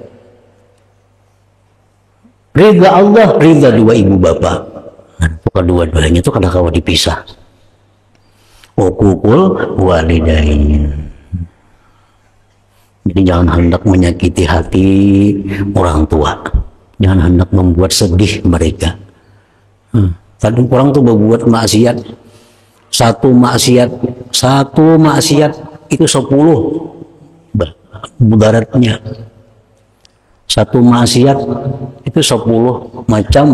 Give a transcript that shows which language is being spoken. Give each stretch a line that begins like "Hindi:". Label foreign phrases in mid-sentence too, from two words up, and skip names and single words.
Indonesian: Ridha Allah, ridha dua ibu bapak.
Banjar: Kedua-duanya itu kada kawa dipisah.
Arabic: عقوق الوالدين.
Indonesian: Jadi jangan hendak menyakiti hati orang tua. Jangan hendak membuat sedih mereka. Tadi orang tuh berbuat maksiat. Satu maksiat itu 10 mudaratnya. Satu maksiat itu 10 macam.